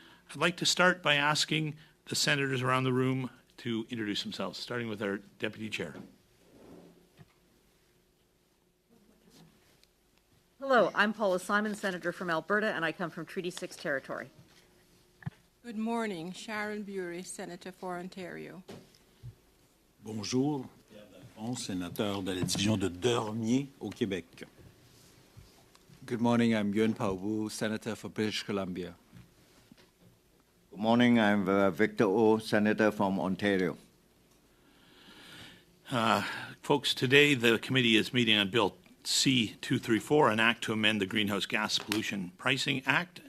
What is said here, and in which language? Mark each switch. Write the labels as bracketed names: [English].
[English] I'd like to start by asking the senators around the room to introduce themselves, starting with our Deputy Chair. Hello, I'm Paula Simon, Senator from Alberta, and I come from Treaty 6 territory. Good morning, Sharon Bury, Senator for Ontario. [French] Bonjour. Sénateur de la division de Dormier au Québec. [English] Good morning, I'm Yuen Pauvu, Senator for British Columbia. Good morning, I'm Victor O, Senator from Ontario. Folks, today the committee is meeting on Bill C-234, an act to amend the Greenhouse Gas Pollution Pricing Act.